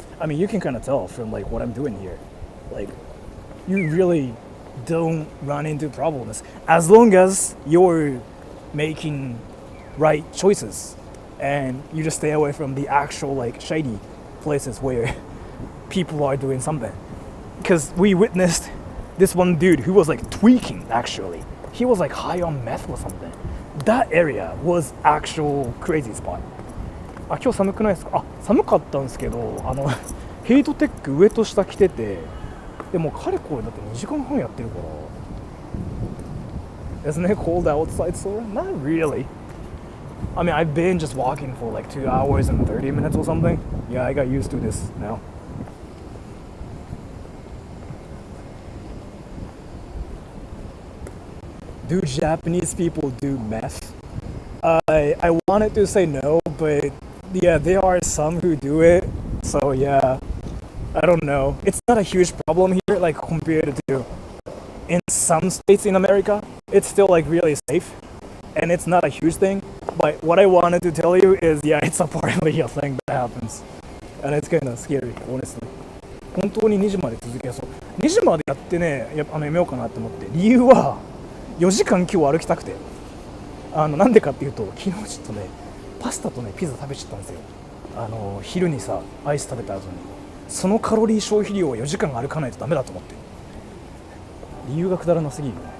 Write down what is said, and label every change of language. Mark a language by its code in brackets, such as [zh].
[en] I mean, you can kind of tell from like what I'm doing here. Like, you really don't run into problems as long as you're making right choices and you just stay away from the actual like shady places where people are doing something. Because we witnessed this one dude who was like tweaking actually. He was like high on meth or something. That area was actual crazy spot. [ja] あ、今日寒くないですか？あ、寒かったんですけど、ヘイトテック上と下着てて、でもかれこれだって2時間半やってるから。 [en] Isn't it cold outside, Sora? Not really. I mean, I've been just walking for like 2 hours and 30 minutes or something. Yeah, I got used to this now. Do Japanese people do meth? I wanted to say no, but yeah, there are some who do it. So yeah, I don't know. It's not a huge problem here, like compared to in some states in America. It's still like really safe, and it's not a huge thing. But what I wanted to tell you is, yeah, it's apparently a thing that happens, and it's kind of scary, honestly. [ja] 本当に2時まで続けそう。2時までやってね、やめようかなって思って。理由は4時間今日歩きたくて。なんでかっていうと、昨日ちょっとね、パスタとね、ピザ食べちゃったんですよ。昼にさ、アイス食べた後に。そのカロリー消費量は4時間歩かないとダメだと思って。理由がくだらなすぎる。